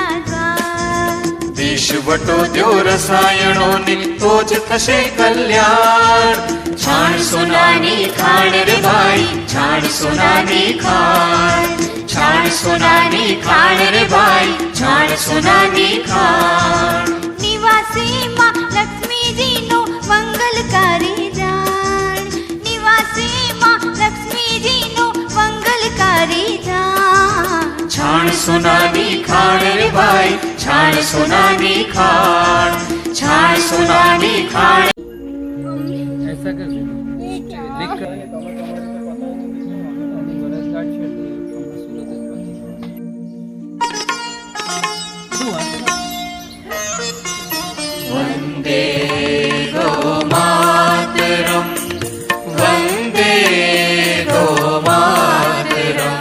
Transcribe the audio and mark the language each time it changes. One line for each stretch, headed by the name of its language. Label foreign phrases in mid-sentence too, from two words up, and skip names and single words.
Gujarati: દેશ વટો દ્યો રસાયણો ને તો જ થશે કલ્યાણ છાણ સોનાની ખાણ રે ભાઈ છાણ સોનાની ખાણ છાણ સોનાની ખાણ રે ભાઈ છાણ સોનાની ખાણ નિવાસી માં લક્ષ્મી જી નો મંગલકારી જાન નિવાસી માં લક્ષ્મી જી નો મંગલકારી જાન છાણ સોનાની ખાણ રે ભાઈ છાણ સોનાની ખાણ છાણ સોનાની ખાણ
Hindi: ऐसा कर लिख कर
Sanskrit: वंदे गो मातरम वंदे गो मातरम